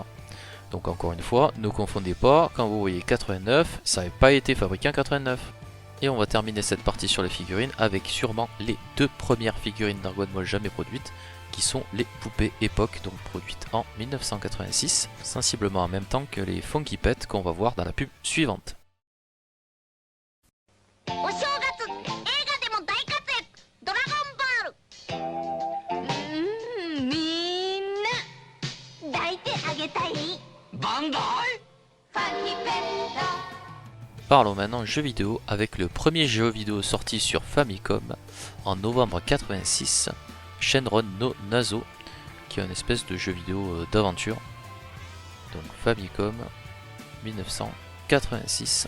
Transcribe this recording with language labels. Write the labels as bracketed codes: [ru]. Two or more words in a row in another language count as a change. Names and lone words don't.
[fr] Donc encore une fois, ne confondez pas, quand vous voyez 89, ça n'avait pas été fabriqué en 89. Et on va terminer cette partie sur les figurines avec sûrement les 2 premières figurines Dragon Ball jamais produites, qui sont les poupées époque, donc produites en 1986, sensiblement en même temps que les Funky Pet qu'on va voir dans la pub suivante. [ja] お正月映画でも大活躍ドラゴンボールみんな抱いてあげたいバンダイファニーペット [fr] Parlons maintenant jeux vidéo avec le premier jeu vidéo sorti sur Famicom en novembre 86, Shenron no Nazo, qui est une espèce de jeu vidéo d'aventure. Donc Famicom 1986.